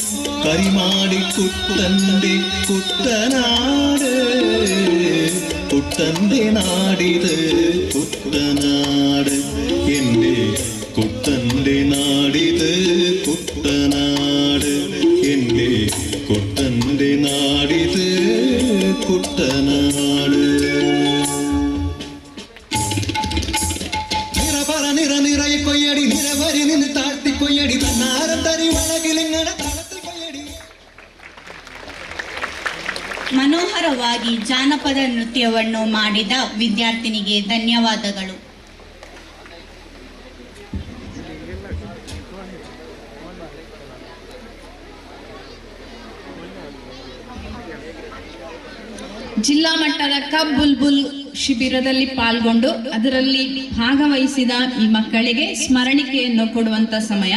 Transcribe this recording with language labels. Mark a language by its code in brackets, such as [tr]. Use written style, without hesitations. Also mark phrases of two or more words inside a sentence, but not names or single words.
[ml] കരിമാടി കുട്ടന്റെ കുട്ടനാട് കുട്ട കുട്ടന്റെ നാടിത് കുട്ടനാട് എൻ്റെ കുട്ടന്റെ നാടിത് കുട്ടനാട് എൻ്റെ കുട്ടന്റെ നാടിത് കുട്ടനാട് നിറപറ നിറയെ കൊയ്യടി നിരവരി നിന്ന് താഴ്ത്തി കൊയ്യടി തന്നാരം തരി വളകിലിങ്ങണ തളത്തിൽ കൊയ്യടി. [kn] ಮನೋಹರವಾಗಿ ಜಾನಪದ ನೃತ್ಯವನ್ನು ಮಾಡಿದ ವಿದ್ಯಾರ್ಥಿನಿಗೆ ಧನ್ಯವಾದಗಳು. ಜಿಲ್ಲಾ ಮಟ್ಟದ ಕಬ್ ಬುಲ್ಬುಲ್ ಶಿಬಿರದಲ್ಲಿ ಪಾಲ್ಗೊಂಡು ಅದರಲ್ಲಿ ಭಾಗವಹಿಸಿದ ಈ ಮಕ್ಕಳಿಗೆ ಸ್ಮರಣಿಕೆಯನ್ನು ಕೊಡುವಂತ ಸಮಯ.